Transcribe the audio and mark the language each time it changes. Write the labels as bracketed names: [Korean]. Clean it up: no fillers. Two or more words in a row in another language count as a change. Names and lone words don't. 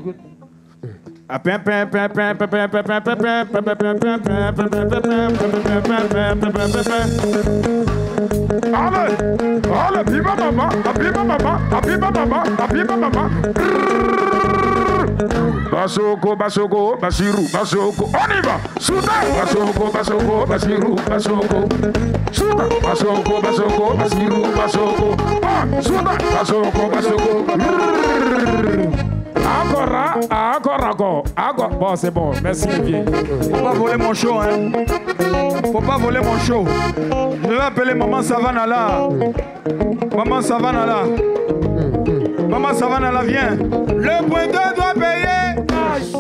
[French] Allez, viva maman, viva maman, viva maman, viva maman. Basoko, Basoko, Basirou, Basoko, on y va. Souda, Basoko, Basoko, Basirou, Basoko. Souda, Basoko, Basoko, Basirou, Basoko. Souda, Basoko, Basoko. Encore. Bon, c'est bon. Merci, Olivier. Faut pas voler mon show, hein. Faut pas voler mon show. Je vais appeler Maman Savannah là. Maman Savannah là. Maman Savannah là, viens. Le pointeur doit payer cash.